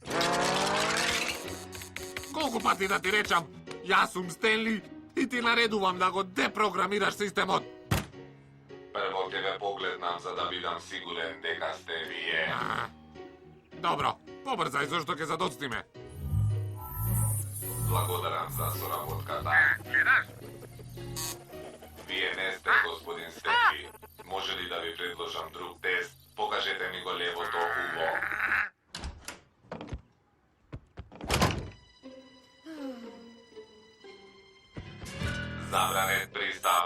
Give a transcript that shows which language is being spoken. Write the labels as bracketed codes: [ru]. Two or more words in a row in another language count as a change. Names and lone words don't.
[mk] Колку пати да ти речам? Јас сум Stanley и ти наредувам да го депрограмираш системот. Прво тебе погледам, за да бидам сигурен дека сте вие. Добро, побрзај, зашто ќе задоцниме. Благодарам за соработката. Гледаш? Вие не сте господин Стенли. Може ли да ви предложам друг тест? Покажете ми го левото уво. Забранет пристап.